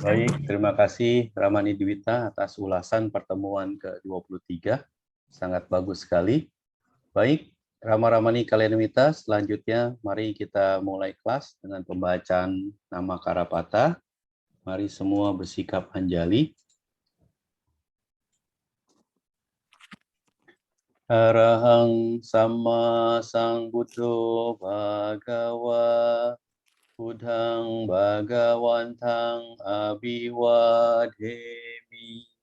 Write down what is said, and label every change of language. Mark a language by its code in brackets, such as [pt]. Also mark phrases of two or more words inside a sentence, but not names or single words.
[id] Baik, terima kasih Ramani Dwita atas ulasan pertemuan ke-23. Sangat bagus sekali. Baik, Rama-Ramani Kalyanwita, selanjutnya mari kita mulai kelas dengan pembacaan nama Karapata. Mari semua bersikap anjali. [pi] Arahang Sama Sambuddho Bhagava Buddhang Bhagawantang Abhiwadhemi